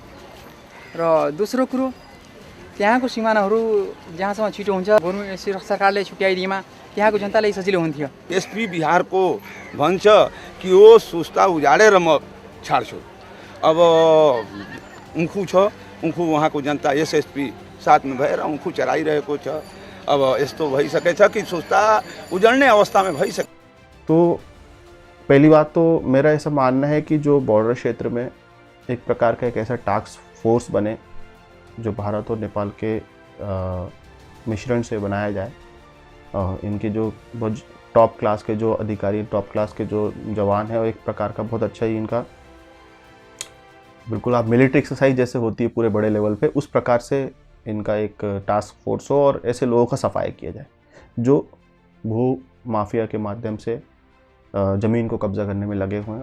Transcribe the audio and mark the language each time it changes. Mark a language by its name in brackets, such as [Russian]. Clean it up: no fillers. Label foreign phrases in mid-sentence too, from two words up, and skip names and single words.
[Nepali] र दोस्रो कुरो, त्यहाँको सिमानाहरू जहाँसम्म छिटो हुन्छ गभर्मेन्ट सरकारले छुट्याइदिएमा त्यहाँको जनतालाई सजिलो हुन्थ्यो। एसपी बिहारको भन्छ कि यो सुस्ता उजाडेर म छाड्छु। अब उखु छ, उखु उहाँको जनता एसएसपी साथमा भएर उखु चराइरहेको छ। अब यस्तो भइसकेछ कि सुस्ता [Hindi] उजड़ने अवस्था में [Nepali] भइसके। [Hindi] तो पहली बात तो मेरा ऐसा मानना है कि जो बॉर्डर क्षेत्र में एक प्रकार का एक ऐसा [English] task force [Hindi] बने जो भारत और नेपाल के मिश्रण से बनाया जाए। इनके जो बहुत [English] top class [Hindi] के जो अधिकारी, [English] top class [Hindi] के जो जवान हैं, और एक प्रकार का बहुत अच्छा ही इनका बिल्कुल आप [English] military exercise [Hindi] जैसे होती है पूरे बड़े लेवल पे, उस प्रकार से इनका एक [English] task force [Hindi] हो और ऐसे लोगों का सफाई किया जाए जो भू माफिया के माध्यम से ज़मीन को कब्जा करने में लगे हुए हैं।